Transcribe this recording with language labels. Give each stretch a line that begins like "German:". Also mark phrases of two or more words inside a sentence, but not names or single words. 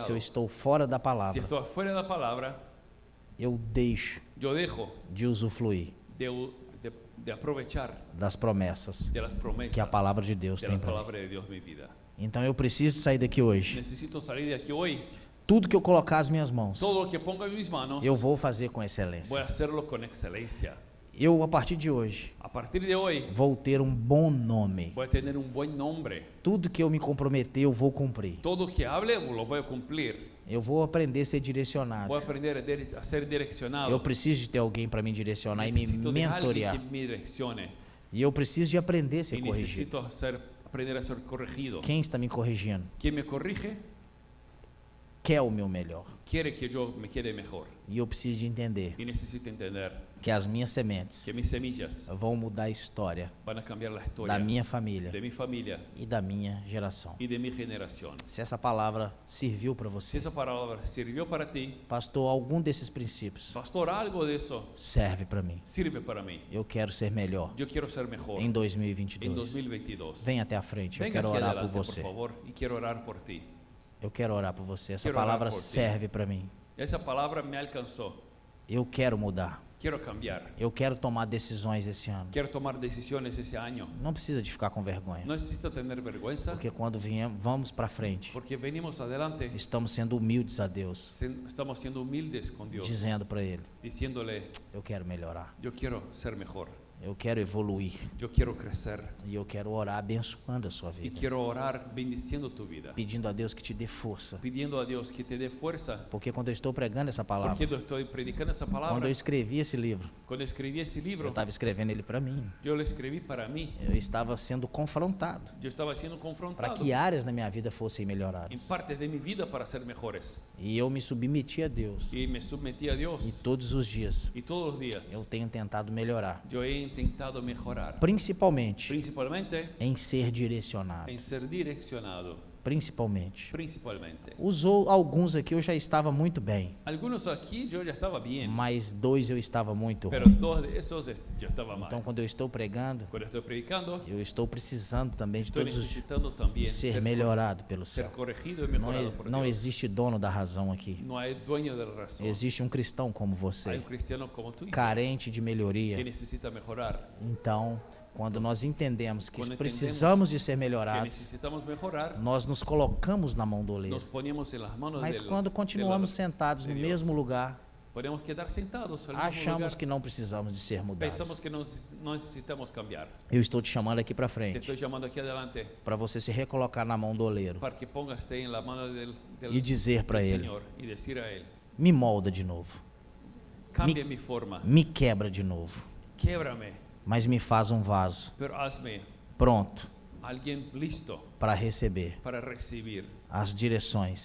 Portuguese: se eu estou fora da
Spanish: Si
Portuguese: palavra,
Spanish: estoy fuera de la palabra,
Portuguese: eu deixo
Spanish: yo dejo
Portuguese: de usufruir
Spanish: de aprovechar
Portuguese: das promessas
Spanish: de las promesas
Portuguese: que a palavra de Deus
Spanish: de
Portuguese: tem
Spanish: la
Portuguese: para mim.
Spanish: palabra de Dios en mi vida.
Portuguese: Então eu preciso sair daqui hoje.
Spanish: Necesito salir de aquí hoy.
Portuguese: Tudo que eu colocar as minhas mãos,
Spanish: Todo lo que ponga en mis manos,
Portuguese: eu vou fazer com
Spanish: voy a
Portuguese: excelência.
Spanish: hacerlo con excelencia.
Portuguese: Eu, a partir de hoje,
Spanish: A partir de hoy,
Portuguese: vou ter um bom nome.
Spanish: voy a tener un buen nombre.
Portuguese: Tudo que eu me comprometer, eu vou cumprir.
Spanish: Todo que hable, lo voy a cumplir.
Portuguese: Eu vou aprender a ser direcionado.
Spanish: Voy a aprender a ser direccionado.
Portuguese: Eu preciso de ter alguém para me direcionar e me
Spanish: Necesito de alguien
Portuguese: mentorear.
Spanish: que me direccione.
Portuguese: E eu preciso de aprender a ser
Spanish: Y
Portuguese: corrigido.
Spanish: necesito aprender a ser corregido.
Portuguese: Quem está me corrigindo
Spanish: Quien me corrige
Portuguese: quer o meu melhor.
Spanish: quiere que yo me quede mejor.
Portuguese: E eu preciso de entender
Spanish: Y necesito entender
Portuguese: que as minhas sementes
Spanish: que mis semillas
Portuguese: vão mudar a história
Spanish: van a cambiar la historia
Portuguese: da minha família
Spanish: de mi familia
Portuguese: e da minha geração.
Spanish: y de mi generación.
Portuguese: Se essa palavra serviu para
Spanish: Si
Portuguese: você,
Spanish: esa palabra sirvió para ti,
Portuguese: pastor, algum desses princípios
Spanish: pastor, algo de eso
Portuguese: serve para mim.
Spanish: sirve para mí.
Portuguese: Eu quero ser melhor
Spanish: Yo quiero ser mejor
Portuguese: em
Spanish: en 2022. 2022.
Portuguese: Vem até a frente, eu
Spanish: Venga
Portuguese: quero
Spanish: aquí
Portuguese: orar
Spanish: adelante,
Portuguese: por você.
Spanish: por favor, y quiero orar por ti.
Portuguese: Eu quero orar por você. Essa
Spanish: Quero orar
Portuguese: palavra
Spanish: por ti.
Portuguese: serve para mim.
Spanish: Esa palabra me alcanzó.
Portuguese: Eu quero mudar.
Spanish: Quiero cambiar.
Portuguese: Eu quero tomar decisões esse ano.
Spanish: Quiero tomar decisiones ese año.
Portuguese: Não precisa de ficar com vergonha.
Spanish: No necesito tener vergüenza
Portuguese: Porque quando vamos para frente,
Spanish: porque venimos adelante.
Portuguese: estamos sendo humildes a Deus,
Spanish: Estamos siendo humildes con Dios,
Portuguese: dizendo para Ele:
Spanish: diciéndole,
Portuguese: eu quero melhorar,
Spanish: yo quiero ser mejor,
Portuguese: eu quero evoluir
Spanish: yo quiero crecer
Portuguese: e eu quero orar abençoando a sua
Spanish: y
Portuguese: vida,
Spanish: quiero orar bendiciendo tu vida,
Portuguese: pedindo a Deus que te dê força.
Spanish: pidiendo a Dios que te dé fuerza.
Portuguese: Porque quando eu estou pregando essa
Spanish: Porque
Portuguese: palavra,
Spanish: yo estoy predicando esa
Portuguese: quando
Spanish: palabra.
Portuguese: eu escrevi esse livro,
Spanish: Cuando escribí ese
Portuguese: eu
Spanish: libro,
Portuguese: estava escrevendo ele para mim.
Spanish: yo lo escribí para mí.
Portuguese: Eu estava sendo confrontado
Spanish: Yo estaba siendo
Portuguese: para
Spanish: confrontado
Portuguese: que áreas na minha vida fossem
Spanish: en
Portuguese: melhoradas.
Spanish: partes de mi vida para ser mejores.
Portuguese: E eu me submeti a Deus.
Spanish: Y me sometí a Dios.
Portuguese: E todos os dias
Spanish: Y todos los días
Portuguese: eu tenho tentado melhorar,
Spanish: yo he intentado mejorar.
Portuguese: principalmente
Spanish: Principalmente
Portuguese: em ser direcionado.
Spanish: en ser direccionado.
Portuguese: Principalmente.
Spanish: Principalmente.
Portuguese: Alguns aqui eu já estava muito bem,
Spanish: Algunos aquí yo ya estaba bien.
Portuguese: mas 2 eu estava muito
Spanish: Pero
Portuguese: ruim.
Spanish: dos de esos yo estaba mal.
Portuguese: Então, quando eu estou pregando,
Spanish: Cuando estoy predicando,
Portuguese: eu estou precisando também de
Spanish: estoy
Portuguese: todos os
Spanish: necesitando también
Portuguese: ser melhorado pelo
Spanish: ser
Portuguese: céu.
Spanish: corregido y
Portuguese: Não,
Spanish: mejorado por
Portuguese: não
Spanish: Dios.
Portuguese: existe dono da razão aqui.
Spanish: No hay dueño de la razón.
Portuguese: Existe um cristão como
Spanish: Hay
Portuguese: você,
Spanish: un cristiano como tú
Portuguese: carente de
Spanish: que
Portuguese: melhoria.
Spanish: necesita mejorar.
Portuguese: Então, quando nós entendemos que
Spanish: Quando
Portuguese: precisamos de ser
Spanish: Que
Portuguese: melhorados,
Spanish: necesitamos mejorar.
Portuguese: nós nos colocamos na mão do oleiro.
Spanish: Nos poníamos en las manos
Portuguese: Mas
Spanish: del-
Portuguese: quando continuamos
Spanish: del-
Portuguese: sentados no
Spanish: de
Portuguese: Deus. mesmo lugar,
Spanish: Podemos quedar sentados en el mismo
Portuguese: achamos
Spanish: lugar.
Portuguese: que não precisamos de ser mudados.
Spanish: Pensamos que no necesitamos cambiar.
Portuguese: Eu estou te chamando aqui para
Spanish: Te
Portuguese: frente,
Spanish: estoy llamando aquí adelante
Portuguese: para você se recolocar na mão do oleiro
Spanish: para que pongas en la mano del
Portuguese: e dizer para ele:
Spanish: Señor y decir a Él,
Portuguese: me molda de novo,
Spanish: cambia mi forma,
Portuguese: me quebra de novo,
Spanish: québrame,
Portuguese: mas me faz um vaso
Spanish: pero hazme
Portuguese: pronto
Spanish: alguien listo
Portuguese: para receber
Spanish: para recibir
Portuguese: as direções